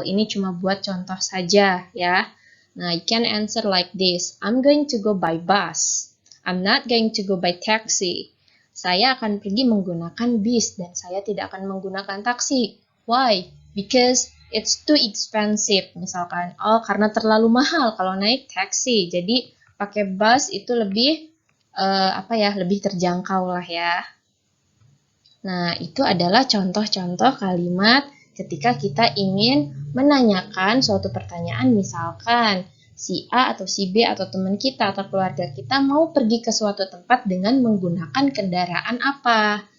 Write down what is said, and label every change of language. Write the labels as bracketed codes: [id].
[id] Ini cuma buat contoh saja ya. [en] Nah, you can answer like this. I'm going to go by bus. I'm not going to go by taxi. [id] Saya akan pergi menggunakan bis dan saya tidak akan menggunakan taksi. [en] Why? Because it's too expensive. [id] Misalkan, karena terlalu mahal kalau naik taksi. Jadi pakai bus itu lebih lebih terjangkau lah ya. Nah, itu adalah contoh-contoh kalimat ketika kita ingin menanyakan suatu pertanyaan, misalkan si A atau si B atau teman kita atau keluarga kita mau pergi ke suatu tempat dengan menggunakan kendaraan apa.